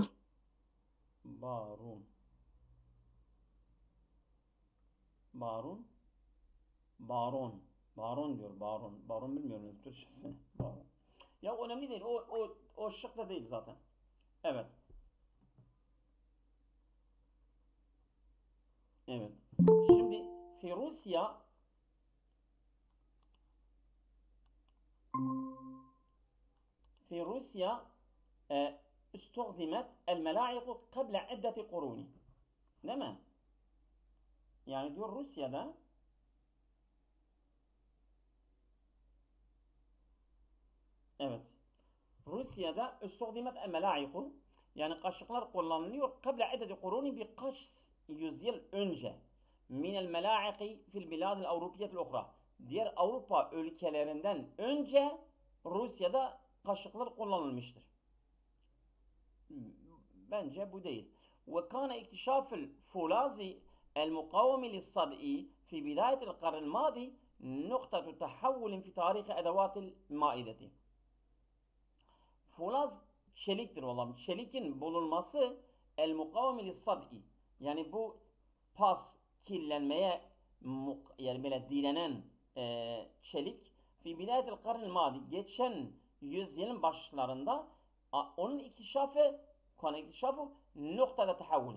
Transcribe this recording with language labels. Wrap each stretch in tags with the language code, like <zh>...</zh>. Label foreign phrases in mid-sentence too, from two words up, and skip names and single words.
<tr>Barun diyor Barun bilmiyorum Türkçesini. Barun. Ya önemli değil. O şık da değil zaten. Evet. Evet. Şimdi</tr> <ar>روسيا استخدمت الملاعق قبل عدة قرون.</ar> <tr>Değil mi? Yani diyor Rusya'da evet. Rusya'da</tr> <ar>استخدمت الملاعق</ar> <tr>yani kaşıklar kullanılıyor.</tr> <ar>قبل عدة قرون</ar> <tr>birkaç yüzyıl önce.</tr> <ar>من الملاعق في البلاد الأوروبية الأخرى.</ar> <tr>Diğer Avrupa ülkelerinden önce Rusya'da kaşıklar kullanılmıştır. Bence bu değil.</tr> <ar>وكان اكتشاف الفولاذ المقاوم للصدئ في بداية القرن الماضي نقطة تحول في تاريخ أدوات المائدة.</ar> <tr>Fulaz çeliktir olan. Çelikin bulunması</tr> <ar>المقاوم للصدأ.</ar> <tr>Yani bu kirlenmeye yani böyle direnen çelik</tr> <ar>في بداية القرن الماضي</ar> <tr>geçen yüzyılın başlarında onun ikişafı noktada tahavvulin.</tr>